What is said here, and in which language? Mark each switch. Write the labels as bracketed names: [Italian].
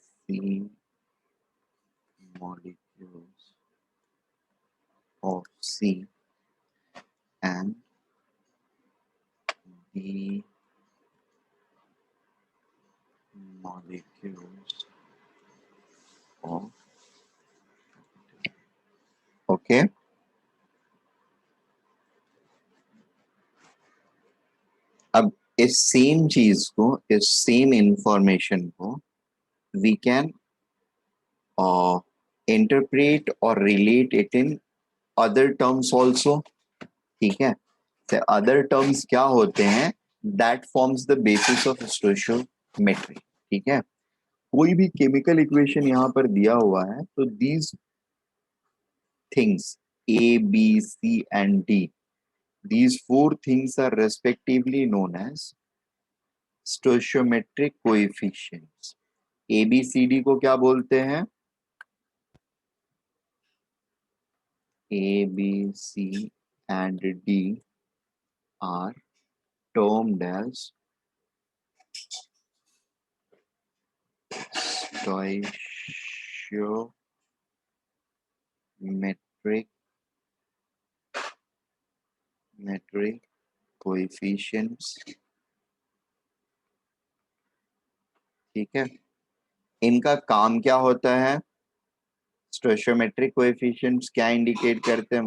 [English] C molecules of C and B molecules of okay. [Hindi] अब इस same चीज को, इस सेम इंफॉर्मेशन को [English] we can interpret और relate it in other terms also, [Hindi] ठीक है। अदर टर्म्स क्या होते हैं, [English] that forms the basis of stoichiometry, [Hindi] ठीक है। कोई भी केमिकल इक्वेशन यहाँ पर दिया हुआ है तो [English] These things A B C and D, these four things are respectively known as stoichiometric coefficients. [Hindi] A B C D को क्या बोलते हैं? [English] A B C and D are termed as stoichiometric coefficients, ठीक है। [Hindi] इनका काम क्या होता है? stoichiometric coefficients क्या इंडिकेट करते हैं?